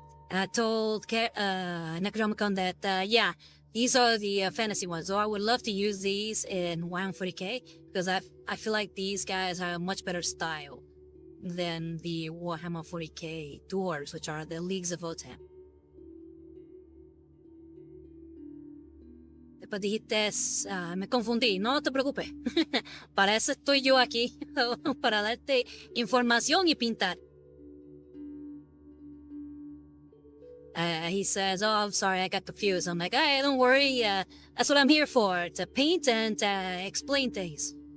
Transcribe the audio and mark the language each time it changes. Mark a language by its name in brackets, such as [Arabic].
[English] And I told Necronomicon that, yeah, these are the fantasy ones. So I would love to use these in Warhammer 40k because I feel like these guys have a much better style than the Warhammer 40k Dwarves, which are the Leagues of Votan. [Spanish] Después dijiste, me confundí, no te preocupes. Para eso estoy yo aquí, para darte información y pintar. [English] He says, oh, I'm sorry, I got confused. I'm like, hey, don't worry, that's what I'm here for, to paint and explain things.